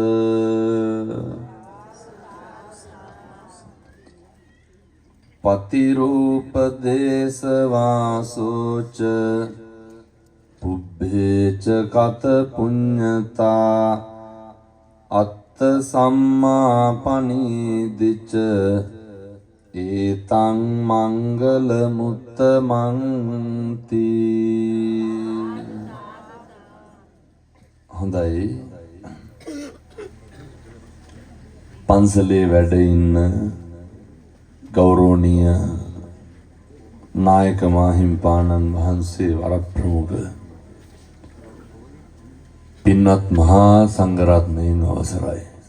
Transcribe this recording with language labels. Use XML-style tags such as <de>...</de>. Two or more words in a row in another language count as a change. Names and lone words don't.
<pi>පතිරූපදේශ වාසෝච පුබ්බේච කත පුඤ්ඤතා අත්ත සම්මා පනීදිච ඒතං මංගල මුත්තමන්ති.</pi> <si>හොඳයි, පන්සලේ වැඩ ඉන්න ගෞරවනීය නායක මාහිම්පාණන් වහන්සේ වරප්‍රමුඛ පින්වත් මහා සංඝරත්නයන් අවසරයි.</si>